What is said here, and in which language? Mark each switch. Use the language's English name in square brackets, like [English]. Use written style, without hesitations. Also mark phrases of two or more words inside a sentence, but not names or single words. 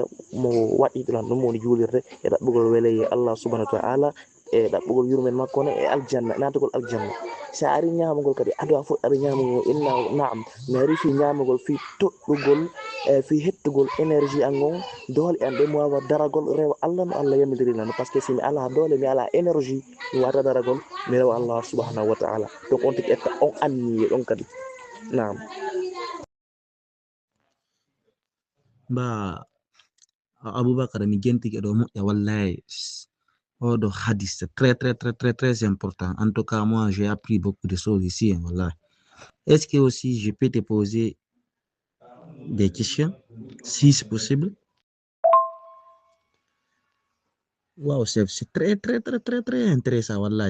[Fula] mo waɗi ɗon ɗum woni juulirde e ɗaɓɓugol weleye [Arabic] الله سبحانه وتعالى [Fula] e ɗaɓɓugol yurmen makko ne e aljanna natugol aljanna sa ari ñamugol kadi ado a fof aɗa ñamugol inna naam mi ari fi ñamugol fi toɗɗugol fi hettugol énergie an on doole an ɗe mi wawa daragol rewa allah no allah yamidirina [French] par ce que [Fula] simi ala doole mi ala énergie mi wata daragol mi rewa [Arabic] الله سبحانه وتعالى [Fula] donc on tigi ƴetta on anniye ɗon kadi naam Bah, Aboubakar mi genti ke ɗo moƴƴa wallahi. [French] Oh, de hadith, c'est très, très, très, très, très important. En tout cas, moi, j'ai appris beaucoup de choses ici, hein, wallahi. Est-ce que aussi je peux te poser des questions, si c'est possible? Wow, c'est très, très, très, très, très intéressant, wallahi.